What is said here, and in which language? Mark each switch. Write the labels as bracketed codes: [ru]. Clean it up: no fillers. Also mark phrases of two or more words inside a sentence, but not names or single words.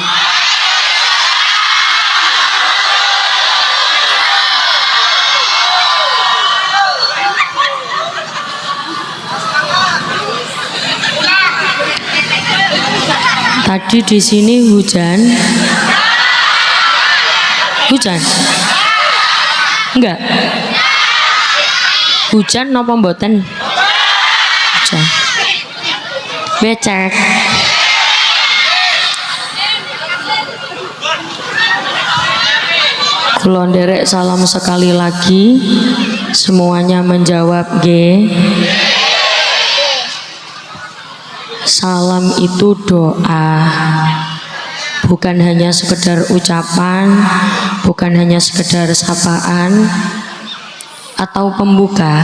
[id] Tadi di sini hujan. Hujan? Enggak. [jv] Hujan napa mboten? Hujan. Becek. Kula nderek salam [id] sekali lagi. Semuanya menjawab G. Salam itu doa, bukan hanya sekedar ucapan, bukan hanya sekedar sapaan atau pembuka.